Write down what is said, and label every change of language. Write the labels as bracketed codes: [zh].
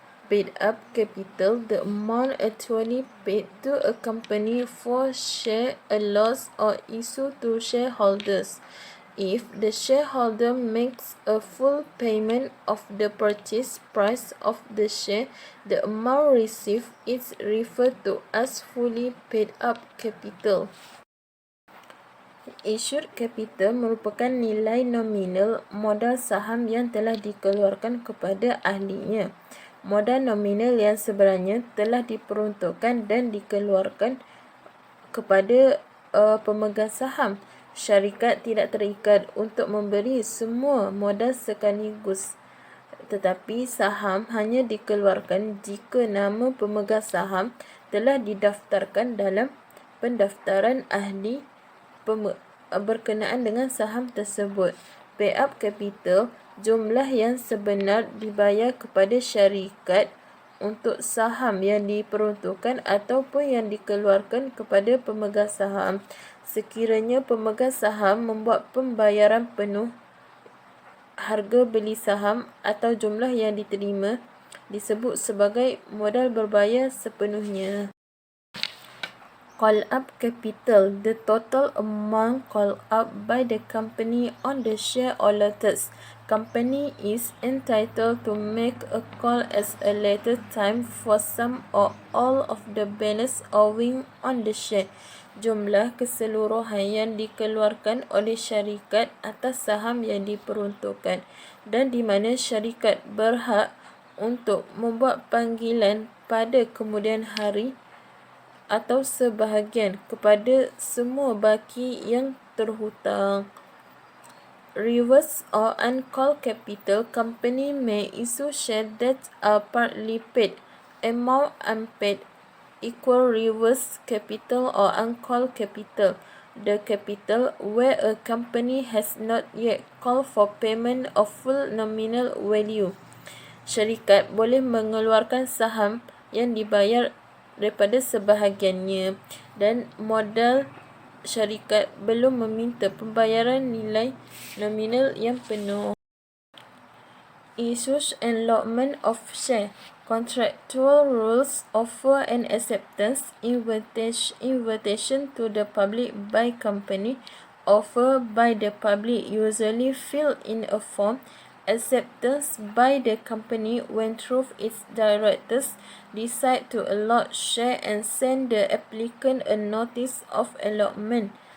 [en] Paid up capital, the amount actually paid to a company for share allowance or issue to shareholders. If the shareholder makes a full payment of the purchase price of the share, the amount received is referred to as fully paid up capital. [ms] Issued capital merupakan nilai nominal modal saham yang telah dikeluarkan kepada ahlinya. Modal nominal yang sebenarnya telah diperuntukkan dan dikeluarkan kepada pemegang saham. Syarikat tidak terikat untuk memberi semua modal sekaligus, tetapi saham hanya dikeluarkan jika nama pemegang saham telah didaftarkan dalam pendaftaran ahli berkenaan dengan saham tersebut. Pay up capital, jumlah yang sebenar dibayar kepada syarikat untuk saham yang diperuntukkan ataupun yang dikeluarkan kepada pemegang saham. Sekiranya pemegang saham membuat pembayaran penuh harga beli saham atau jumlah yang diterima disebut sebagai modal berbayar sepenuhnya. [en] Call up capital, the total amount called up by the company on the share allotted. Company is entitled to make a call at a later time for some or all of the balance owing on the share. [ms] Jumlah keseluruhan yang dikeluarkan oleh syarikat atas saham yang diperuntukkan dan di mana syarikat berhak untuk membuat panggilan pada kemudian hari atau sebahagian kepada semua baki yang terhutang. [en] Reverse or uncalled capital, company may issue shares that are partly paid. Amount unpaid equal reverse capital or uncalled capital. The capital where a company has not yet called for payment of full nominal value. [ms] Syarikat boleh mengeluarkan saham yang dibayar daripada sebahagiannya dan modal syarikat belum meminta pembayaran nilai nominal yang penuh. [en] Issues and allotment of share. Contractual rules, offer and acceptance, invitation to the public by company, offer by the public usually filled in a form, acceptance by the company when through its directors decide to allot share and send the applicant a notice of allotment.